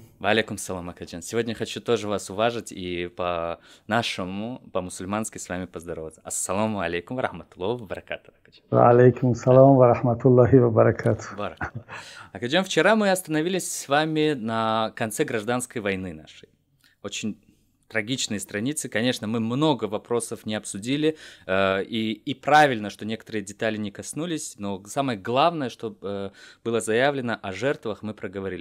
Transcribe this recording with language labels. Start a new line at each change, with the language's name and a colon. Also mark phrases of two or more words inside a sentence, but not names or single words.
Arabic: وعليكم السلام, Акаджан.
Russian: Сегодня хочу тоже вас уважить и по-нашему, по-мусульмански с вами поздороваться.
Arabic: السلام عليكم ورحمة الله وبركاته. عليكم السلام ورحمة الله وبركاته.
Russian: Акаджан, вчера мы остановились с вами на конце гражданской войны нашей. Очень трагичные страницы. Конечно, мы много вопросов не обсудили, и правильно, что некоторые детали не коснулись, но самое главное, что было заявлено о жертвах, мы проговорили.